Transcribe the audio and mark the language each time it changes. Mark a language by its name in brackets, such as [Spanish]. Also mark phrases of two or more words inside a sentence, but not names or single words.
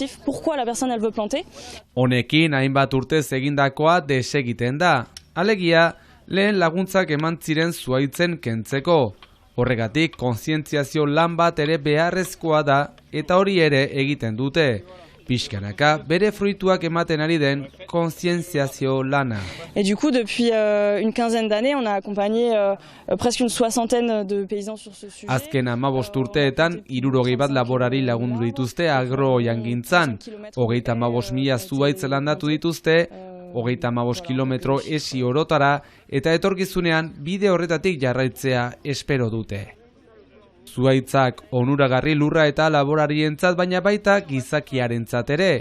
[Basque] Honekin hainbat urtez egindakoa desegiten da. Alegia, lehen laguntzak eman ziren zuhaitzen kentzeko. Horregatik, kontzientziazio lan bat ere beharrezkoa da eta hori ere egiten dute. Pixkanaka, bere fruituak ematen ari den kontzientziazio lana. [French] Et du coup, depuis une quinzaine d'années, on a accompagné presque une soixantaine de paysans sur ce sujet. [Basque] Azken 15 urteetan, 60 bat laborari lagundu dituzte agrojangintzan. 35.000 zuhaitz landatu dituzte, 35 kilometro esi orotara, eta etorkizunean bide horretatik jarraitzea espero dute. Zuhaitzak onuragarri lurra eta laborarientzat, baina baita gizakiarentzat ere.